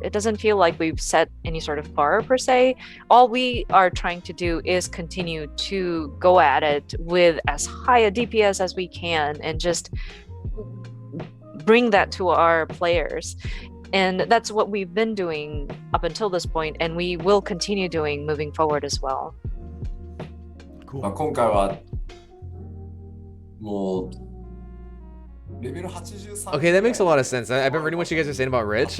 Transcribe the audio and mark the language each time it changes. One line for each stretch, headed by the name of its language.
English: It doesn't feel like we've set any sort of bar per se. All we are trying to do is continue to go at it with as high a DPS as we can and just bring that to our players. And that's what we've been doing up until this point, and we will continue doing moving forward as well.
Japanese: まあ今回はもうレベル83
English: Okay, that makes a lot of sense. I've been reading what you guys are saying about Rich.